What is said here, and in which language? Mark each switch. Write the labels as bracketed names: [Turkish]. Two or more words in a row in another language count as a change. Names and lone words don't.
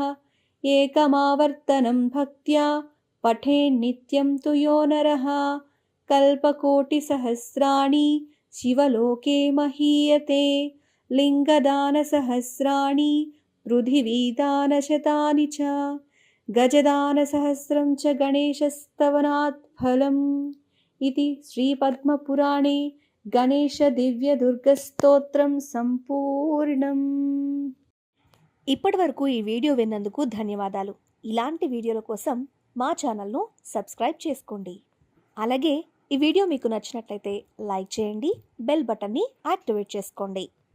[Sanskrit] एकमावर्तनं भक्त्या पठेन्नित्यं तु यो नरः कल्पकोटिसहस्राणि शिवलोके महीयते. लिङ्गदानसहस्राणि पृथिवीदानशतानि च गजदानसहस्रं च गणेशस्तवनात् फलम्. इति श्रीपद्मपुराणे గణేశదివ్యదుర్గస్తోత్రం సంపూర్ణం. [Telugu] ఇప్పటివరకు ఈ వీడియో విన్నందుకు ధన్యవాదాలు. ఇలాంటి వీడియోల కోసం మా ఛానల్ను సబ్స్క్రైబ్ చేసుకోండి. అలాగే ఈ వీడియో మీకు నచ్చినట్లయితే లైక్ చేయండి, బెల్ బటన్ని యాక్టివేట్ చేసుకోండి.